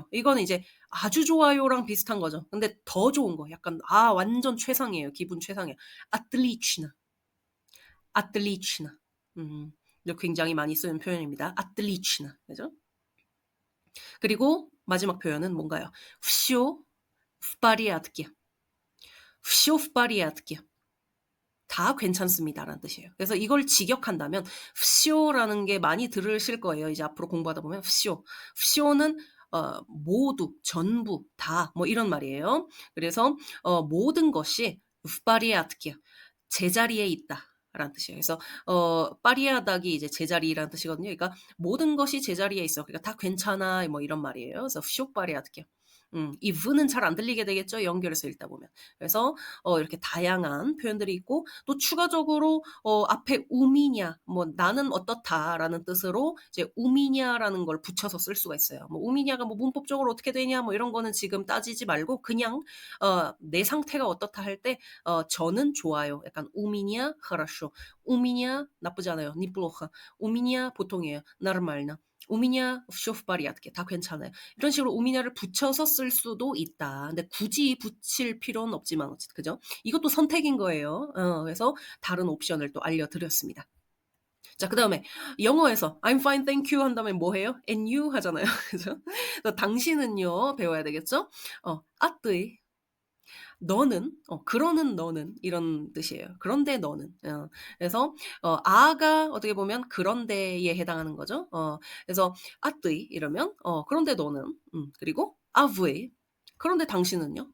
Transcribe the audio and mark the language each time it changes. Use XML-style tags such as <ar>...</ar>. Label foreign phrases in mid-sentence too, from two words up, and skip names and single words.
<ko>이거는 이제 아주 좋아요랑 비슷한 거죠. 근데 더 좋은 거 약간 완전 최상이에요. 기분 최상이에요.</ko> <ru>отлично, отлично.</ru> <ko>이거 굉장히 많이 쓰는 표현입니다. отлично. 그죠? 그리고 마지막 표현은 뭔가요?</ko> <ru>всё в порядке. всё в порядке.</ru> <ko>다 괜찮습니다라는 뜻이에요. 그래서 이걸 직역한다면 всё라는 게 많이 들으실 거예요. 이제 앞으로 공부하다 보면 всё. всё는 모두, 전부, 다 뭐 이런 말이에요. 그래서 모든 것이</ko> <ru>в порядке</ru> <ko>제자리에 있다라는 뜻이에요. 그래서 파리아닥이 이제 제자리라는 뜻이거든요. 그러니까 모든 것이 제자리에 있어. 그러니까 다 괜찮아 뭐 이런 말이에요.</ko> <ru>그래서 всё в порядке.</ru> <ko>이 v는 잘 안 들리게 되겠죠. 연결해서 읽다 보면. 그래서 이렇게 다양한 표현들이 있고 또 추가적으로 앞에 우미냐 뭐 나는 어떻다라는 뜻으로 이제 우미냐라는 걸 붙여서 쓸 수가 있어요. 뭐 우미냐가 뭐 문법적으로 어떻게 되냐 뭐 이런 거는 지금 따지지 말고 그냥 내 상태가 어떻다 할 때 저는 좋아요. 약간</ko> <ru>у меня хорошо.</ru> <ko>우미냐 나쁘지 않아요. неплохо. 우미냐 보통이에요.</ko> <ru>нормально. у меня всё в порядке.</ru> <ko>다 괜찮아요. 이런 식으로 우미냐를 붙여서 쓸 수도 있다. 근데 굳이 붙일 필요는 없지만 어쨌든 그죠? 이것도 선택인 거예요. 그래서 다른 옵션을 또 알려드렸습니다. 자, 그다음에 영어에서</ko> <en>I'm fine, thank you</en> <ko>한 다음에 뭐 해요?</ko> <en>And you</en> <ko>하잖아요. 그죠? 그래서 당신은요 배워야 되겠죠?</ko> <ru>а ты</ru> <ko>너는 그러는 너는 이런 뜻이에요. 그런데 너는. 그래서 아가 어떻게 보면 그런데에 해당하는 거죠. 그래서</ko> <ru>а ты</ru> <ko>이러면 그런데 너는 그리고</ko> <ru>а вы</ru> <ko>그런데 당신은요?</ko>